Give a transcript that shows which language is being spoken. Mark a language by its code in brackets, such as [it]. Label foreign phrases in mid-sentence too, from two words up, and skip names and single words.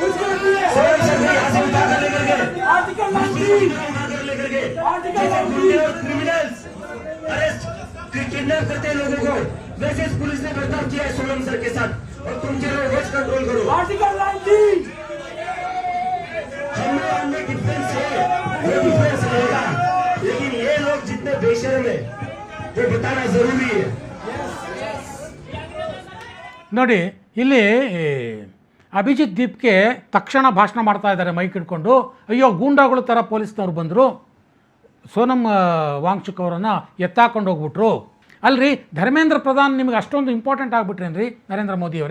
[hi] सोरेन शर्मा यहाँ से उठाकर लेकर गए, उठाकर लेकर गए, जैसे गुंडे और क्रिमिनल्स [en] arrest kidnap [hi] करते हैं लोगों को, वैसे इस पुलिस ने बर्ताव किया है सोनम सर के साथ। और तुम चलो [en] waste control [hi] करो। [en] Article 19 [hi] हम में डिफरेंस है, वो डिफरेंस रहेगा, लेकिन ये लोग जितने बेशर्म है वो बताना जरूरी है। [kn] ನೋಡಿ ಇಲ್ಲಿ ಅಭಿಜಿತ್ ದೀಪ್ಗೆ ತಕ್ಷಣ ಭಾಷಣ ಮಾಡ್ತಾ ಇದ್ದಾರೆ ಮೈಕ್ ಹಿಡ್ಕೊಂಡು. ಅಯ್ಯೋ ಗೂಂಡಾಗಳು ಥರ ಪೊಲೀಸ್ನವ್ರು ಬಂದರು, ಸೋನಮ್ ವಾಂಗ್ಚುಕ್ ಅವರನ್ನು ಎತ್ತಾಕೊಂಡು ಹೋಗ್ಬಿಟ್ರು. ಅಲ್ರಿ ಧರ್ಮೇಂದ್ರ ಪ್ರಧಾನ್ ನಿಮಗೆ ಅಷ್ಟೊಂದು ಇಂಪಾರ್ಟೆಂಟ್ ಆಗಿಬಿಟ್ರೇನ್ರಿ ನರೇಂದ್ರ ಮೋದಿಯವರೇ?